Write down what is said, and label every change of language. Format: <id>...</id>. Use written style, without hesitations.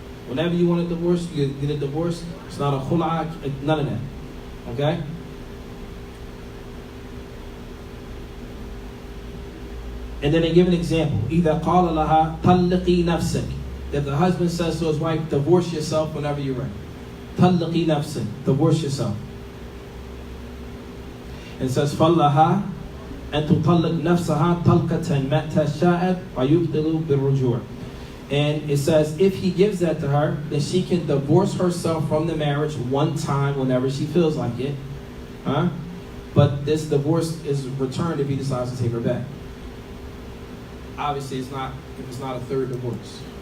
<en>Whenever you want a divorce, you get a divorce. It's not a khula, none of that. Okay? And then they give an example.</en> <ar>إِذَا قَالَ لَهَا طَلِّقِي نَفْسِكِ.</ar> <en>If the husband says to his wife, divorce yourself whenever you're ready.</en> <ar>طَلِّقِي نَفْسِكِ.</ar> <en>Divorce yourself. And it says,</en> <ar>فَلَّهَا أَن تُطَلِّقْ نَفْسَهَا طَلْقَةً مَتَّى شَاءَتْ وَيُبْطِلُ بِالرُّجُوعِ.</ar> <en>And it says, if he gives that to her, then she can divorce herself from the marriage one time whenever she feels like it. Huh? But this divorce is returned if he decides to take her back. Obviously, it's not if it's not a third divorce.</en>